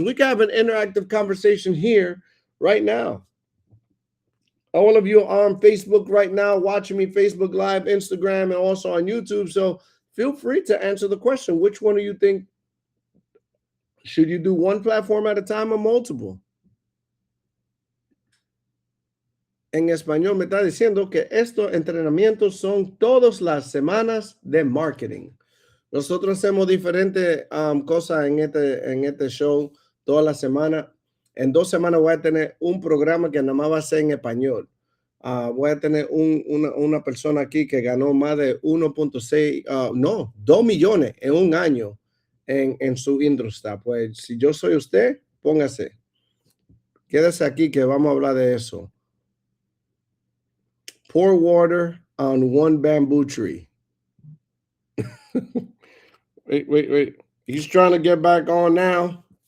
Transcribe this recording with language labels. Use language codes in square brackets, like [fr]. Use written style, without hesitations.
[en] We can have an interactive conversation here right now. All of you are on Facebook right now, watching me Facebook Live, Instagram, and also on YouTube. So feel free to answer the question. Which one do you think? Should you do one platform at a time or multiple? [es] En español me está diciendo que estos entrenamientos son todas las semanas de marketing. Nosotros hacemos diferentes cosas en este show toda la semana. En 2 semanas voy a tener un programa que nada más va a ser en español. Voy a tener una persona aquí que ganó más de 2 millones en un año en su industria. Pues si yo soy usted, póngase. Quédese aquí que vamos a hablar de eso. [en] Pour water on one bamboo tree. Wait. He's trying to get back on now.